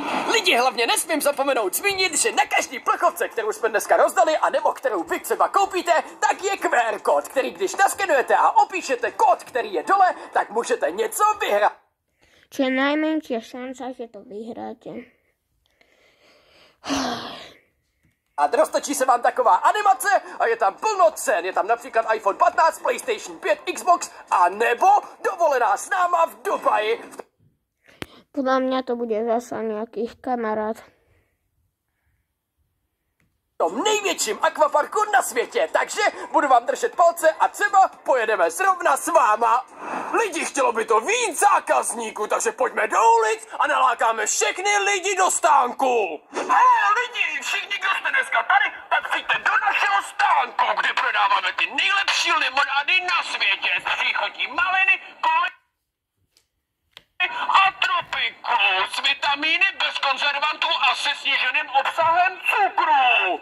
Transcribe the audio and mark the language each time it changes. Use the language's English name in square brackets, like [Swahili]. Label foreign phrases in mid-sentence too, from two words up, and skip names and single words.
[Czech] Lidi, hlavně nesmím zapomenout zmínit, že na každý plechovce, kterou jsme dneska rozdali, anebo kterou vy třeba koupíte, tak je QR kód, který když naskenujete a opíšete kód, který je dole, tak můžete něco vyhrát. [Slovak] Čo je najmenšia šanca, že to vyhráte. [Czech] A roztočí se vám taková animace a je tam plno cen. Je tam například iPhone 15, PlayStation 5, Xbox a nebo dovolená s náma v Dubaji. [Slovak] Podľa mňa to bude zasa nejakých kamarát. [Czech] V tom největším akvaparku na světě, takže budu vám držet palce a třeba pojedeme zrovna s váma. Lidi, chtělo by to víc zákazníků, takže pojďme do ulic a nalákáme všechny lidi do stánku. Haló lidi, všichni, kdo jste dneska tady, tak přijďte do našeho stánku, kde prodáváme ty nejlepší limonády na světě s příchutí maliny, koly a tropiku, s vitamíny, bez konzervantů a se sníženým obsahem cukru.